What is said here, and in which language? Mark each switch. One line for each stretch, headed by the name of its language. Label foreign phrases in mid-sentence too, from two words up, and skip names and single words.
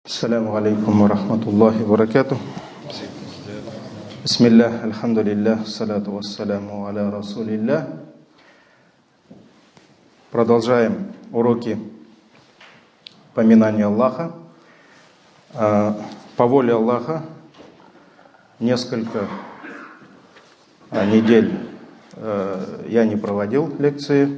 Arabic: السلام عليكم ورحمة الله وبركاته. بسم الله، الحمد لله، الصلاة والسلام على رسول الله.
Russian: Продолжаем уроки поминания Аллаха. По воле Аллаха несколько недель я не проводил лекции.